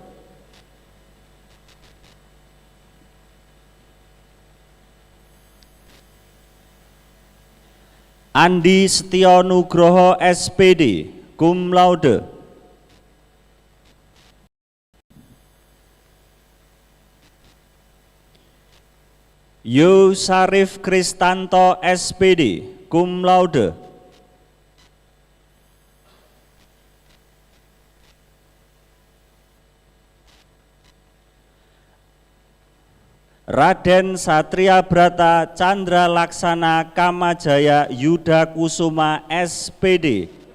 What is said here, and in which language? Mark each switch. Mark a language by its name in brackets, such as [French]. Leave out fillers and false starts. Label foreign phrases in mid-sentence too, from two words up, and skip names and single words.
[Indonesian] Andi Setio Nugroho SPD, [Latin] cum laude. [Indonesian] Yo Sarif Kristanto SPD, [Latin] cum laude. [Indonesian] Raden Satria Brata Chandra Laksana Kamajaya Yuda Kusuma SPD,